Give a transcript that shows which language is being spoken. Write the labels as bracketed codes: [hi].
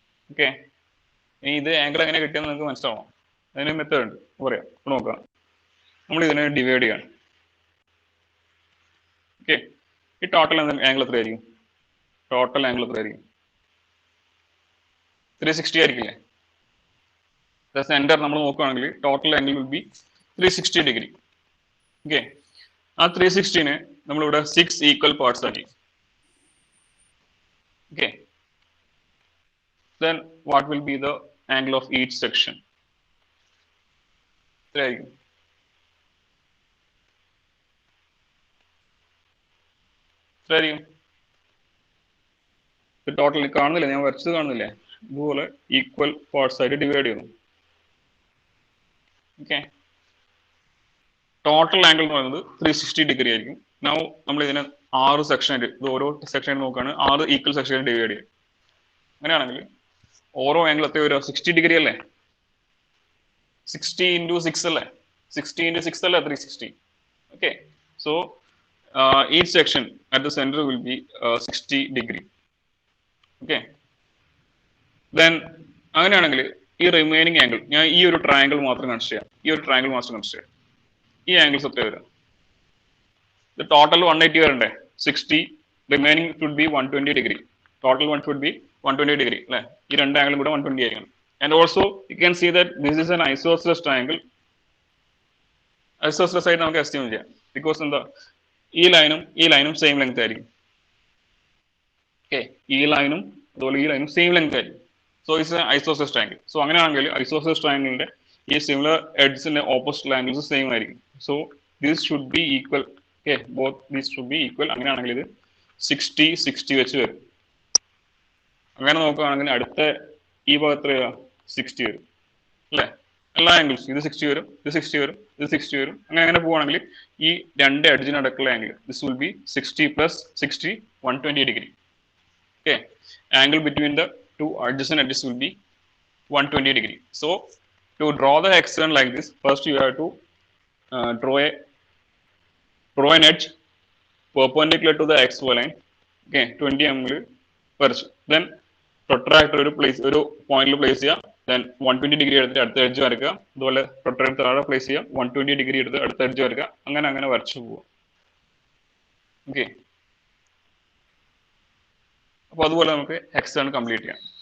[ml] Okay, ഇനി ഇത് angle എങ്ങനെ കിട്ടിയെന്ന് നിങ്ങൾക്ക് മനസ്സിലാവണം. അതിന് മെത്തേഡ് ഉണ്ട്, പറയാം. ഇപ്പോൾ നോക്കാം, നമ്മൾ ഇതിനെ ഡിവൈഡ് ചെയ്യാണ്. ഓക്കെ, ഈ ടോട്ടൽ ആംഗിൾ എത്രയായിരിക്കും? ടോട്ടൽ ആംഗിൾ എത്രയായിരിക്കും? 360 ആയിരിക്കില്ലേ? [en] the center [ml] നമ്മൾ നോക്കുകയാണെങ്കിൽ [en] total angle will be 360 degree. [ml] Okay, ആ 360 നെ നമ്മളിവിടെ 6 equal parts ആക്കി. [en] Okay, then what will be the angle of each section? [ml] ഇത്രയായിരിക്കും. ഇത്രയായിരിക്കും. Total കാണുന്നില്ലേ, ഞാൻ വരച്ചത് കാണുന്നില്ലേ, ഇതുപോലെ ഈക്വൽ പാർട്സ് ആയിട്ട് ഡിവൈഡ് ചെയ്യുന്നു. ഓക്കെ, ടോട്ടൽ ആംഗിൾ എന്ന് പറയുന്നത് 360 ഡിഗ്രി ആയിരിക്കും. നൗ നമ്മൾ ഇതിനെ 6 സെക്ഷൻ ആയിട്ട്, ഇത് ഓരോ സെക്ഷൻ ആയിട്ട് നോക്കുകയാണ്, 6 ഈക്വൽ സെക്ഷൻ ആയിട്ട് ഡിവൈഡ് ചെയ്യും. അങ്ങനെയാണെങ്കിൽ ഓരോ ആംഗിൾ എത്ര വരിക, 60 ഡിഗ്രി അല്ലേ, 60 into 6 അല്ലേ, 60 into 6 അല്ലേ 360. Okay, so [en] each section at the center will be 60 degree. [ml] Okay, then അങ്ങനെയാണെങ്കിൽ ഈ റിമൈനിങ് ആംഗിൾ ഞാൻ ഈ ഒരു ട്രയാംഗിൾ മാത്രം കൺസിഡർ ചെയ്യാം, ഈ ഒരു ട്രയാംഗിൾ മാത്രം കൺസിഡർ ചെയ്യാം. ഈ ആംഗിൾസ് എത്ര വരും, ഇത് ടോട്ടൽ 180 വരണ്ടേ, 60 remaining should be 120 degree, total one should be 120 degree അല്ലേ, ഈ രണ്ട് ആംഗിളും കൂടെ 120 ആയിരിക്കണം. [en] And also you can see that this is an isosceles triangle. [ml] Isosceles ആയിട്ട് നമുക്ക് എസ്റ്റിമേറ്റ് ചെയ്യാം, ബിക്കോസ് എന്താ, ഈ ലൈനും സെയിം ലെങ്ത് ആയിരിക്കും. ഓക്കെ, ഈ ലൈനും അതുപോലെ ഈ ലൈനും സെയിം ലെങ്ത് ആയിരിക്കും. [en] So it's isosceles triangle. [ml] So അങ്ങനെയാണെങ്കിൽ ഐസോസെലസ് ട്രയാംഗിളിന്റെ ഈ സിമിലർ എഡ്ജിന്റെ ഓപ്പോസിറ്റ് ആംഗിൾസ് സെയിം ആയിരിക്കും. [en] So this should be equal. Okay, both these should be equal. [ml] അങ്ങനെയാണെങ്കിൽ ഇത് 60 60 വെച്ച് വരും. അങ്ങനെ നോക്കുകയാണെങ്കിൽ അടുത്ത ഈ ഭാഗത്ത് 60 വരും അല്ലേ, എല്ലാ ആംഗിൾസും ഇത് 60 വരും, ഇത് 60 വരും, ഇത് 60 വരും. അങ്ങനെ പോവുകയാണെങ്കിൽ ഈ രണ്ട് എഡ്ജിനടക്കുള്ള angle [en] This will be 60 plus 60 120 degree. Okay, angle between the two adjacent edges will be 120 degree. So to draw the hexagon like this, first you have to draw an edge perpendicular to the xy line. [ml] Okay, 20 mm വരച്ചു. Then protractor ഒരു പോയിന്റിൽ place ചെയ്യുക. Then 120 degree എടുത്തിട്ട് അടുത്ത edge വരക്കുക. അതുപോലെ protractor താഴെ place ചെയ്യുക, 120 ഡിഗ്രി എടുത്ത് അടുത്ത എഡ്ജ് വരക്കുക. അങ്ങനെ വരച്ചു പോവുക. ഓക്കെ, അപ്പൊ അതുപോലെ നമുക്ക് ഹെക്സഗൺ കംപ്ലീറ്റ് ചെയ്യാം.